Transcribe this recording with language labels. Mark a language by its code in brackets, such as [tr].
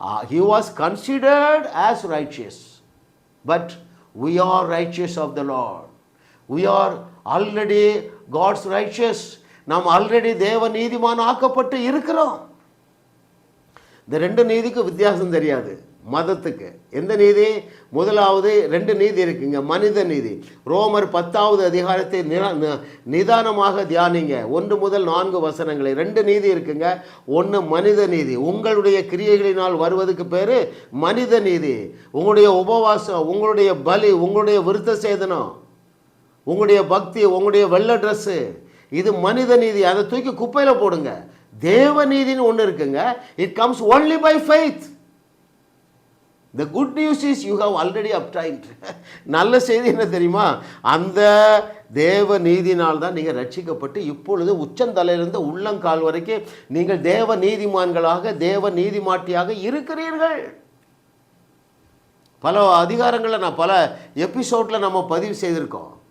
[en] He was considered as righteous, but we are righteous of the Lord. We are already God's righteous. [ta] நாம் already தேவ நீதிமான் ஆக்கப்பட்டு இருக்கிறோம். இந்த ரெண்டு நீதிக்கு வித்தியாசம் தெரியாது மதத்துக்கு. எந்த நீதி? முதலாவது 2 நீதி இருக்குங்க. மனித நீதி. ரோமர் 10வது அதிகாரத்தை நிதானமாக தியானிங்க. 1 முதல் 4 வசனங்களை. 2 நீதி இருக்குங்க. ஒன்று மனித நீதி, உங்களுடைய கிரியைகளினால் வருவதுக்கு பேர் மனித நீதி. உங்களுடைய உபவாசம், உங்களுடைய பலி, உங்களுடைய விருத்த சேதனம், உங்களுடைய பக்தி, உங்களுடைய வெள்ளை ட்ரெஸ்ஸு, இது மனித நீதி. அதை தூக்கி குப்பையில் போடுங்க. தேவ நீதின்னு ஒன்று இருக்குங்க. [en] It comes only by faith. The good news is you have already obtained. [ta] நல்ல செய்தி என்ன தெரியுமா? அந்த தேவ நீதினால் தான் நீங்கள் ரட்சிக்கப்பட்டு இப்பொழுது உச்சந்தலையிலிருந்து உள்ளங்கால் வரைக்கும் நீங்கள் தேவ நீதிமான்களாக, தேவ நீதிமாட்டியாக இருக்கிறீர்கள். பல அதிகாரங்களை நான் பல எபிசோடில் நம்ம பதிவு செய்திருக்கோம்.